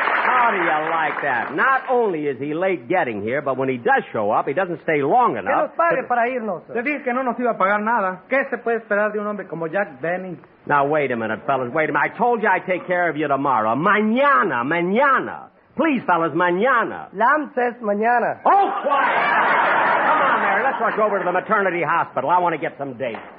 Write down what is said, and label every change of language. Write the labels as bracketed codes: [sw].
[en] How do you like that? Not only is he late getting here, but when he does show up, he doesn't stay long [es] Que [en] enough. [es] nos pague para irnos. Le dije que no nos iba a pagar nada. ¿Qué se puede esperar de un hombre como Jack Benny? [en] Now, wait a minute, fellas. Wait a minute. I told you I'd take care of you tomorrow. Mañana. Please, fellas, mañana. Lam says mañana. Oh, quiet! Come on, Mary. Let's rush over to the maternity hospital. I want to get some dates.